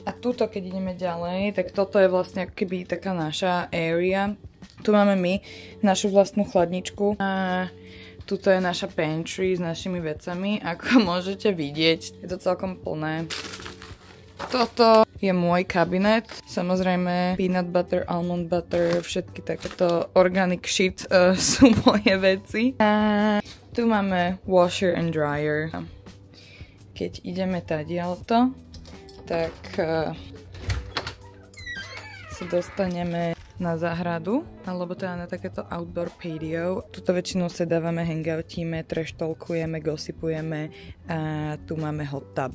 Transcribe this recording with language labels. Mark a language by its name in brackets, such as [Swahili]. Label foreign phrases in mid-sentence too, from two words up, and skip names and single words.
[Slovak] A tuto, keď ideme ďalej, tak toto je vlastne keby taká naša area. Tu máme my našu vlastnú chladničku a tuto je naša pantry s našimi vecami. Ako môžete vidieť, je to celkom plné. Toto je môj kabinet. [English] Samozrejme peanut butter, almond butter, [Slovak] všetky takéto [English] organic shit [Slovak] sú moje veci. A tu máme [English] washer and dryer. [Slovak] Keď ideme tadiaľto, tak sa dostaneme na záhradu, alebo teda na takéto [English] outdoor patio. [Slovak] Tuto väčšinou sedávame, hangoutíme, trashtalkujeme, gossipujeme a tu máme [English] hot tub.